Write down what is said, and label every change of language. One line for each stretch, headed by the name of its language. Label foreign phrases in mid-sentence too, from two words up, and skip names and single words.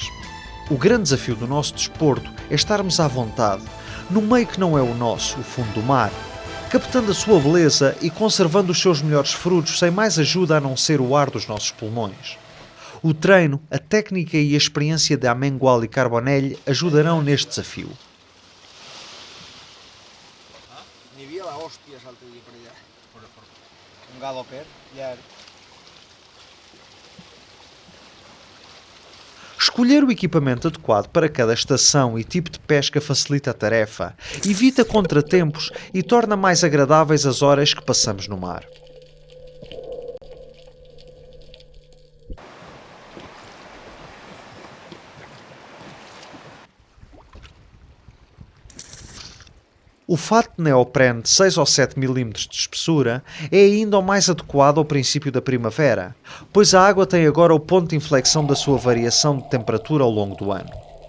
Portuguese: O grande desafio do nosso desporto é estarmos à vontade, no meio que não é o nosso, o fundo do mar, captando a sua beleza e conservando os seus melhores frutos sem mais ajuda a não ser o ar dos nossos pulmões. O treino, a técnica e a experiência de Amengual e Carbonell ajudarão neste desafio.
Catalan: N'hi havia l'hòstia l'altre dia per allà. Un galoper, ja...
Portuguese: Escolher o equipamento adequado para cada estação e tipo de pesca facilita a tarefa, evita contratempos e torna mais agradáveis as horas que passamos no mar. O fato de neoprene de 6 ou 7 mm de espessura é ainda o mais adequado ao princípio da primavera, pois a água tem agora o ponto de inflexão da sua variação de temperatura ao longo do ano.